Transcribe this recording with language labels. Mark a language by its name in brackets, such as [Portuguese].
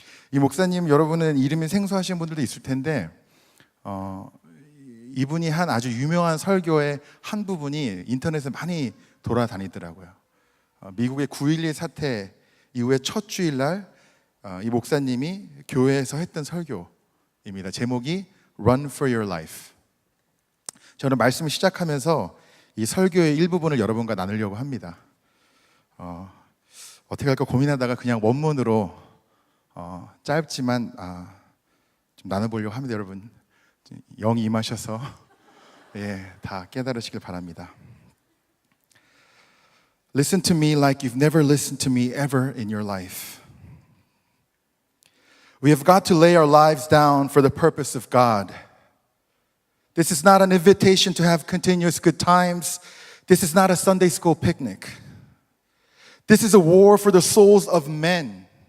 [Korean] 이 목사님 여러분은 이름이 생소하신 분들도 있을 텐데 이분이 한 아주 유명한 설교의 한 부분이 인터넷에 많이 돌아다니더라고요. 미국의 9.11 사태 이후에 첫 주일날 이 목사님이 교회에서 했던 설교입니다. 제목이 Run for your life. 저는 말씀을 시작하면서 이 설교의 일부분을 여러분과 나누려고 합니다. 어떻게 할까 고민하다가 그냥 원문으로 짧지만 좀 나눠보려고 합니다. 여러분 영이 임하셔서 다 깨달으시길 바랍니다. [English] Listen to me like you've never listened to me ever in your life. We have got to lay our lives down for the purpose of God. This is not an invitation to have continuous good times. This is not a Sunday school picnic. This is a war for the souls of men.